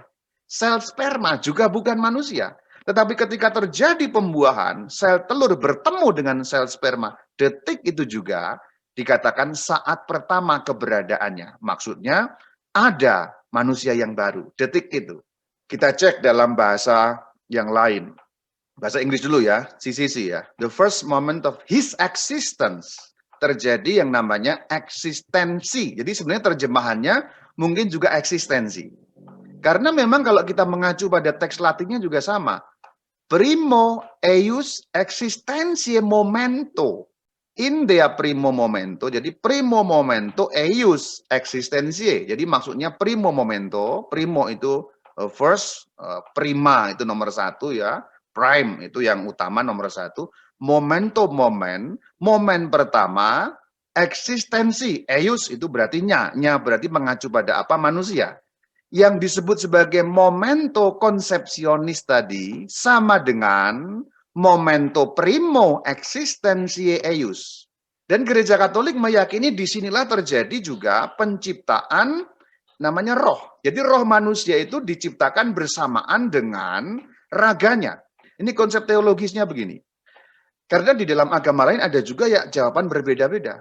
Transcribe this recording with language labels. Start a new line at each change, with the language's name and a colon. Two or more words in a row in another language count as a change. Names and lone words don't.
Indonesian: Sel sperma juga bukan manusia. Tetapi ketika terjadi pembuahan, sel telur bertemu dengan sel sperma. Detik itu juga dikatakan saat pertama keberadaannya. Maksudnya ada manusia yang baru. Detik itu. Kita cek dalam bahasa yang lain. Bahasa Inggris dulu ya, CCC ya.
English: The first moment of his existence.
Indonesian: Terjadi yang namanya eksistensi. Jadi sebenarnya terjemahannya mungkin juga eksistensi. Karena memang kalau kita mengacu pada teks Latinnya juga sama.
Latin: Primo eius existentiae momento. In dea primo momento. Jadi primo momento eius existentiae.
Indonesian: Jadi maksudnya
Latin: primo momento.
Indonesian: Primo itu first, prima itu nomor satu ya. Prime itu yang utama nomor satu. Momento momen pertama, eksistensi, eius itu berarti nya berarti mengacu pada apa? Manusia. Yang disebut sebagai
Latin: momento conceptionis
Indonesian: tadi sama dengan
Latin: momento primo existentiae eius.
Indonesian: Dan gereja Katolik meyakini disinilah terjadi juga penciptaan namanya roh. Jadi roh manusia itu diciptakan bersamaan dengan raganya. Ini konsep teologisnya begini. Karena di dalam agama lain ada juga ya jawaban berbeda-beda.